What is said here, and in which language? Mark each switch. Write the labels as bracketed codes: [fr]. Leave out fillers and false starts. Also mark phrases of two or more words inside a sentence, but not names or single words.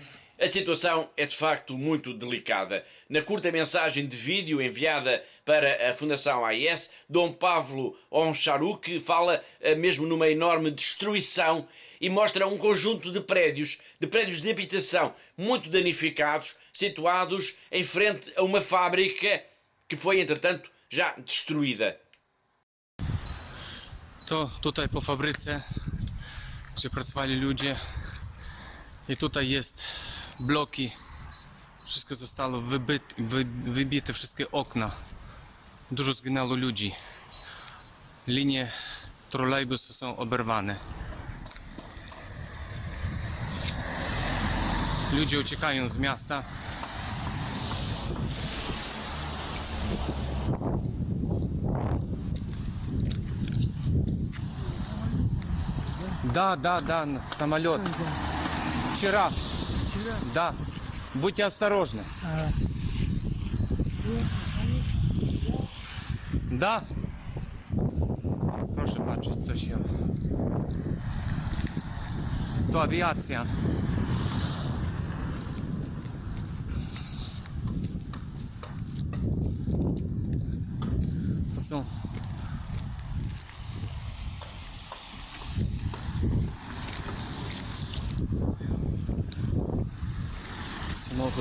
[pt] A situação é de facto muito delicada. Na curta mensagem de vídeo enviada para a Fundação AIS, Dom Pavlo Ocharuk fala mesmo numa enorme destruição e mostra um conjunto de prédios de habitação muito danificados, situados em frente a uma fábrica que foi, entretanto, já destruída. [pl] To tutaj po fabryce, gdzie pracowali ludzie, i tutaj jest bloki, wszystko zostało wybite, wszystkie okna, dużo zginęło ludzi, linie trolejbusów są oberwane, ludzie uciekają z miasta. [ru] Да, самолет. Вчера. Да. Будьте осторожны. Да. [pl] Proszę patrzeć, co się. To awiacja. To są samochód.